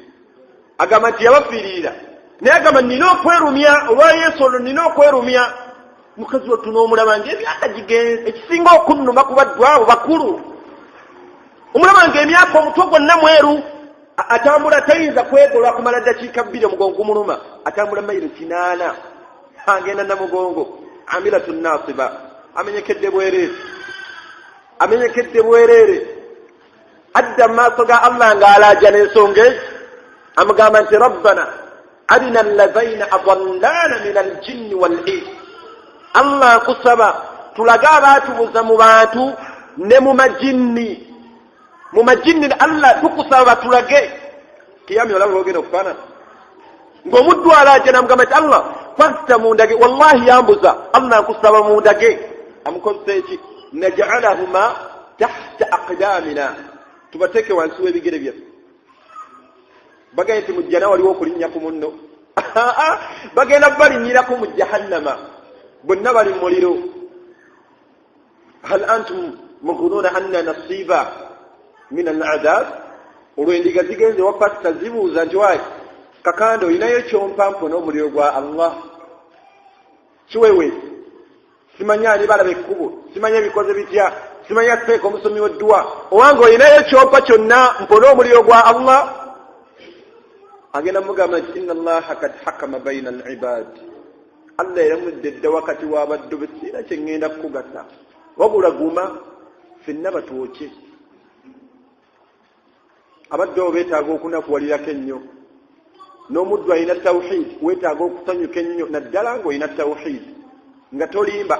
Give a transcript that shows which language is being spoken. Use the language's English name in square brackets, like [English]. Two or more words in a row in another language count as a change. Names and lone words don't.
[Ganda] agamba nti yabafiiririra naye agamba nina okwerumya olwa Yesu olwo nina okwerumya mukazi wattu n'omulaba ng'emyaka gigenze ekisinga okunnuma ku baddu abo bakulu omulaba ng'emyaka omutwe gwonna mweru atambula tayinza kwegolwa kumala dakiika 2 omugongo gumuluma atambula mayiro 8 agenda namugongo amilatu nasiba amenyekedde bwereere adda maaso ga Allah ng'alaaja n'ensonga ezi amugamba nti [Arabic] ربنا أرنا اللذين أضلانا من الجن والإنس [Ganda] Allah nkusaba tulage abaatubuza mu bantu ne mu majinni Allah tukusaba tulage kiyami olaba ogenda okufaanana ng'omuddu alaaja namugamba nti Allah kwasta mundage wallahi yambuza Allah nkusaba mundage amukozesa eki [Arabic] نجعلهما تحت أقدامنا [Ganda] tubateke wansi w'ebigere byaffe bagenda nti mujjana waliwo okulinnya ku munno bagenda balinyirako mu jahannama bonna bali mu muliro [Arabic] هل أنتم مغنون عنا نصيبا من العذاب [Ganda] olwendiga zigenze wa pasita zibuuza nti wayi kakando olinayo kyompampo n'omuliro gwa Allah kiwewe simanya ali balaba ekkubo simanya bikoze bitya simanya seeko omusomi w'edduwa owange olinayo ekyopa kyonna mpone omuliro gwa Allah agenda mugamba nti [Arabic] إن الله قد حكم بين العباد [Ganda] Allah yaramudde dda wakati w'abaddu be sina kye ŋŋenda kukugasa wabula guma ffenna batwoke abaddu abo beetaaga okunakuwalirako ennyo n'omuddu alina tawhid weetaaga okusanyuka ennyo naddala ng'olina tawhid nga tolimba